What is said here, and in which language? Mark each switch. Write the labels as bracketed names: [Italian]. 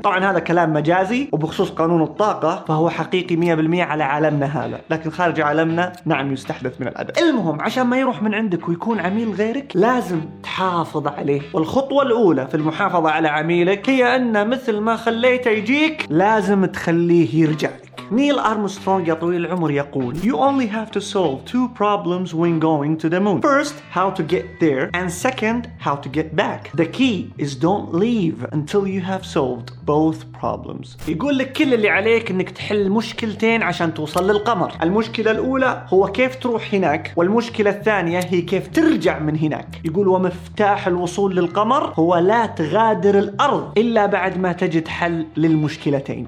[Arabic] طبعا هذا كلام مجازي، وبخصوص قانون الطاقة فهو حقيقي 100% على عالمنا هذا، لكن خارج عالمنا نعم يستحدث من العدم. المهم عشان ما يروح من عندك ويكون عميل غيرك لازم تحافظ عليه، والخطوة الأولى في المحافظة على عميلك هي أن مثل ما خليته يجيك لازم تخليه يرجع. نيل أرمسترونغ يا طويل العمر يقول: [English] You only have to solve two problems when going to the moon. First, how to get there, and second, how to get back. The key is don't leave until you have solved both problems. [Arabic] يقول لك كل اللي عليك إنك تحل مشكلتين عشان توصل للقمر. المشكلة الأولى هو كيف تروح هناك، والمشكلة الثانية هي كيف ترجع من هناك. يقول ومفتاح الوصول للقمر هو لا تغادر الأرض إلا بعد ما تجد حل للمشكلتين.